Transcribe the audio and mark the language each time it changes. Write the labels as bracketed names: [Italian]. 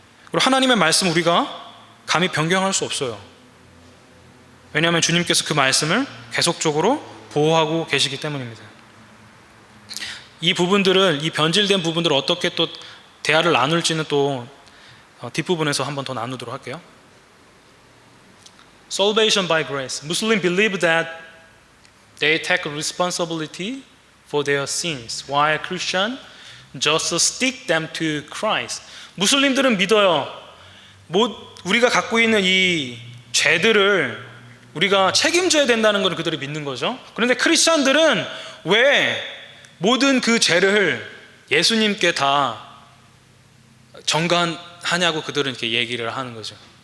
[Korean] 그리고 하나님의 말씀 우리가 감히 변경할 수 없어요. 왜냐하면 주님께서 그 말씀을 계속적으로 보호하고 계시기 때문입니다. 이 부분들을, 이 변질된 부분들을 어떻게 또 대화를 나눌지는 또 뒷부분에서 한번 더 나누도록 할게요. [English] Salvation by grace. Muslims believe that they take responsibility for their sins, while Christians just stick them to Christ. [Korean] 무슬림들은 믿어요. 우리가 갖고 있는 이 죄들을 우리가 책임져야 된다는 것을 그들이 믿는 거죠. 그런데 크리스천들은 왜 모든 그 죄를 예수님께 다 전가하냐고 그들은 이렇게 얘기를 하는 거죠.